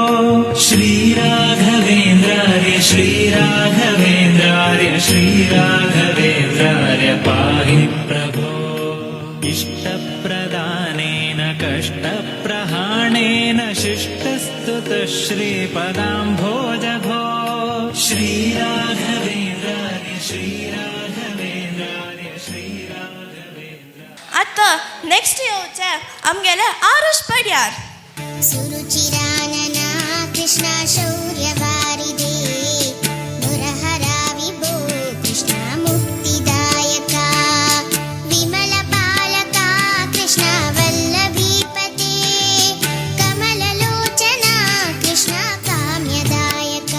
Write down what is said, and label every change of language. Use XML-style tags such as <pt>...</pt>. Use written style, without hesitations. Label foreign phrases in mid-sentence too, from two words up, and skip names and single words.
<sa>श्रीराघवेन्द्रार्य श्रीराघवेन्द्रार्य श्रीराघवेन्द्रार्य पाहि प्रभो इष्टप्रदानेन कष्टप्रहाणेन शिष्टस्तुतः श्रीपदाम्भोजभो श्रीराघवेन्द्रार्य श्रीराघवेन्द्रार्य श्रीराघवेन्द्र.</sa> <kok>आतां नेक्स्ट येवचे आमगेले आरुष पड्यार.</kok> <sa>सुरुचिरानना कृष्णा शौर्यवारिदे मुरहरा विभो कृष्णा मुक्तिदायका विमलपालका कृष्णा वल्लभीपते कमललोचना कृष्णा काम्यदायका</sa>